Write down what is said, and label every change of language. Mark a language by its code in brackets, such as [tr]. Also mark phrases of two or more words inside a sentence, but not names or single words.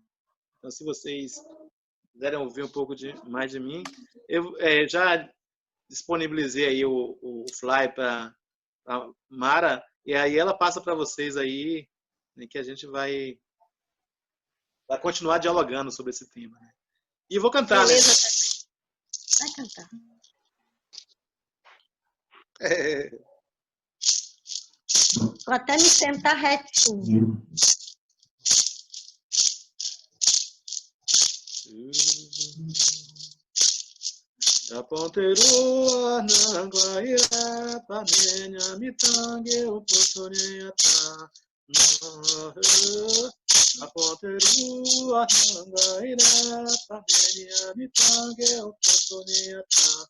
[pt] Então, se vocês quiserem ouvir um pouco mais de mim, eu já disponibilizei aí o Fly para a Mara, e aí ela passa para vocês aí, né, que a gente vai continuar dialogando sobre esse tema. Né? E eu vou cantar. Beleza, né? Vai cantar. Vou até me sentar retinho. Aponteru ananguaira pamenya mitange upotoreata. Aponteru ananguaira pamenya mitange upotoreata.